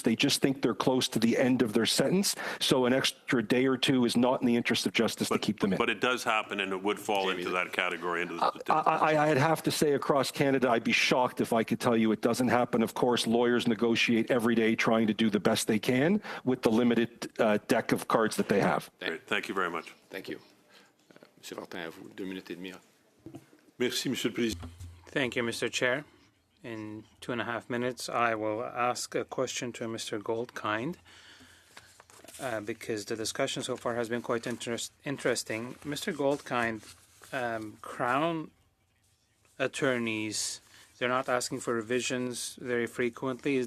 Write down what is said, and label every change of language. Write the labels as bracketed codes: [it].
[en] They just think they're close to the end of their sentence. So an extra day or two is not in the interest of justice to keep them in. But it does happen, and it would fall into that category. I'd have to say across Canada, I'd be shocked if I could tell you it doesn't happen. Of course, lawyers negotiate every day trying to do the best they can with the limited deck of cards that they have. Great. Thank you very much. Thank you. [fr] Monsieur Fortin, à vous, 2 minutes et demie. Merci, Monsieur le Président. [en] Thank you, Mr. Chair. In 2.5 minutes, I will ask a question to Mr. Goldkind because the discussion so far has been quite interesting. Mr. Goldkind, Crown attorneys, they're not asking for revisions very frequently.